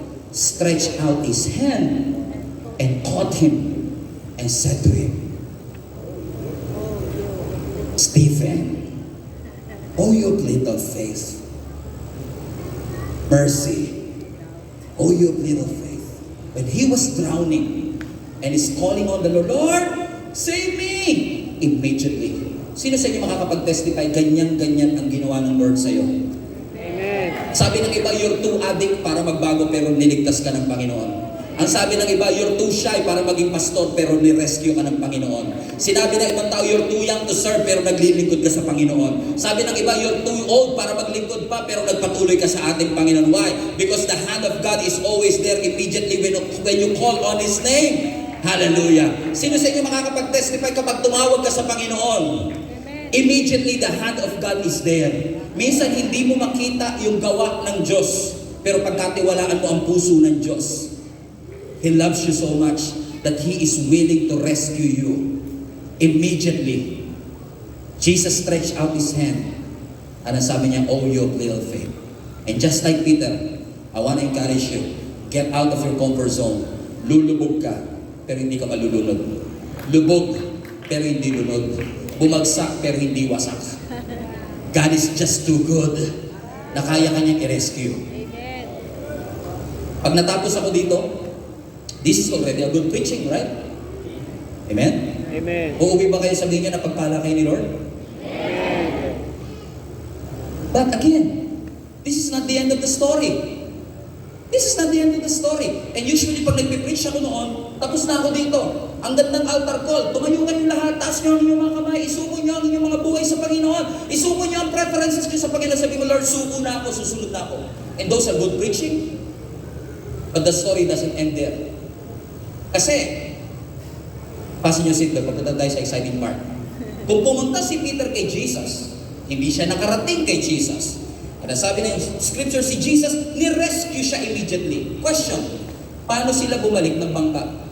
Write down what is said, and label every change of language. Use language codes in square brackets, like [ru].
[en] Stretched out his hand and caught him and said to him, Stephen, oh you of little faith, mercy, oh you of little faith. When he was drowning and is calling on the Lord, Lord, save me! Immediately. [tl] Sino sa inyo makakapag-testify, ganyan-ganyan ang ginawa ng Lord sa'yo? Amen. Sabi ng iba, [en] you're too addict [tl] para magbago pero niligtas ka ng Panginoon. Ang sabi ng iba, [en] you're too shy [tl] para maging pastor pero ni-rescue ka ng Panginoon. Sinabi ng ibang tao, [en] you're too young to serve [tl] pero naglilingkod ka sa Panginoon. Sabi ng iba, [en] you're too old [tl] para maglingkod pa pero nagpatuloy ka sa ating Panginoon. Why? [en] Because the hand of God is always there immediately when you call on His name. Hallelujah. [tl] Sino sa inyo makakapag-testify kapag tumawag ka sa Panginoon? [en] Immediately the hand of God is there. [tl] Minsan hindi mo makita yung gawa ng Diyos, pero pagkatiwalaan mo ang puso ng Diyos. [en] He loves you so much that He is willing to rescue you. Immediately, Jesus stretched out His hand, and [tl] ang sabi niya, [en] oh you of little faith. And just like Peter, I want to encourage you, get out of your comfort zone. [tl] Lulubog ka, pero hindi ka malulunod. Lubog, pero hindi lunod. Bumagsak, pero hindi wasak. [en] God is just too good [tl] na kaya kanyang i-rescue. Amen. Pag natapos ako dito, [en] this is already a good preaching, right? Amen? Amen. [tl] Uuwi ba kayo sabihin niya na pagpala kayo ni Lord? Amen. [en] But again, this is not the end of the story. This is not the end of the story. And usually [tl] pag nagpipreach ako noon, tapos na ako dito. Ang gandang altar call, tumayo kayong lahat, taas nyo ang inyong mga kamay, isuko nyo ang inyong mga buhay sa Panginoon, isuko nyo ang preferences nyo sa Panginoon, sabi mo, Lord, suko na ako, susunod na ako. [en] And those are good preaching. But the story doesn't end there. [tl] Kasi, pasin nyo seatbelt, pagpunta tayo sa exciting part. Kung pumunta si Peter kay Jesus, hindi siya nakarating kay Jesus. At sabi ng scripture, si Jesus, ni-rescue siya immediately. Question, paano sila bumalik ng bangka?